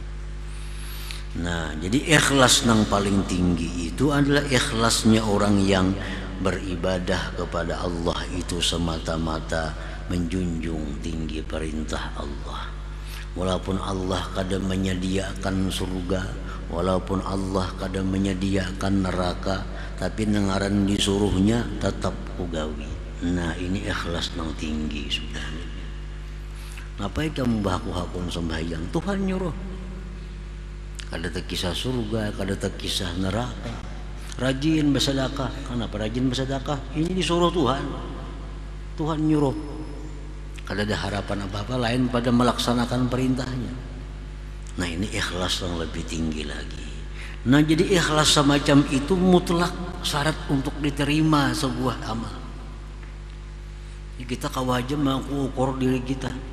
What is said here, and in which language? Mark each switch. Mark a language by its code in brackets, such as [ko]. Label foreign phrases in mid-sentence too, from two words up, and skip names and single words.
[id] Nah, jadi ikhlas yang paling tinggi itu adalah ikhlasnya orang yang beribadah kepada Allah itu semata-mata menjunjung tinggi perintah Allah. Walaupun Allah kadang menyediakan surga, walaupun Allah kadang menyediakan neraka, tapi nengaran disuruhnya tetap ugawi. Nah, ini ikhlas nang tinggi sudah. Ngapain kamu baku-hakun sembahyang? Tuhan nyuruh. [bjn] Kada terkisah surga, kada terkisah neraka. [id] Rajin bersedekah. Kenapa rajin bersedekah? Ini disuruh Tuhan. Tuhan nyuruh. [bjn] Kada ada harapan apa-apa lain pada melaksanakan perintahnya. [id] Nah, ini ikhlas yang lebih tinggi lagi. Nah, jadi ikhlas semacam itu mutlak syarat untuk diterima sebuah amal. Kita kawajib mengukur diri kita.